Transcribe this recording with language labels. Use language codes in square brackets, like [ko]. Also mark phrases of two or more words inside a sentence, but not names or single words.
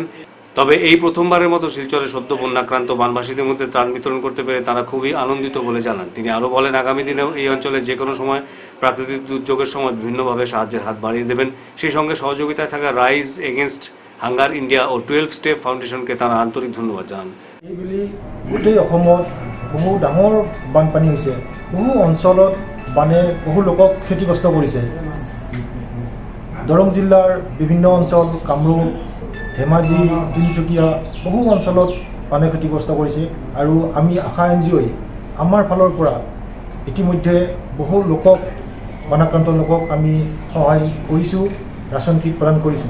[bn] তবে এই প্রথমবারের মতো শিলচরে সদ্য বন্যাক্রান্ত বানবাসীদের মধ্যে ত্রাণ বিতরণ করতে পেরে তারা খুবই আনন্দিত বলে জানান। তিনি আরও বলেন, আগামী দিনেও এই অঞ্চলে যে কোনো সময় প্রাকৃতিক দুর্যোগের সময় বিভিন্নভাবে সাহায্যের হাত বাড়িয়ে দেবেন। সেই সঙ্গে সহযোগিতায় থাকা রাইজ এগেইনস্ট হাঙ্গার ইন্ডিয়া ও 12 স্টেপ ফাউন্ডেশনকে তারা আন্তরিক ধন্যবাদ জানান। [as] এইবুলি গোটেই অসমত বহু ডাঙৰ বানপানী হৈছে, বহু অঞ্চলত বানে বহু লোকক ক্ষতিগ্ৰস্ত কৰিছে। দৰং জিলাৰ বিভিন্ন অঞ্চল, কামৰূপ, ধেমাজি, তিনিচুকীয়া বহু অঞ্চলত বানে ক্ষতিগ্ৰস্ত কৰিছে আৰু আমি আশা NGOই আমাৰ ফালৰ পৰা ইতিমধ্যে বহু লোকক, বানাক্ৰান্ত লোকক আমি সহায় কৰিছোঁ, ৰাচন কিট প্ৰদান কৰিছোঁ।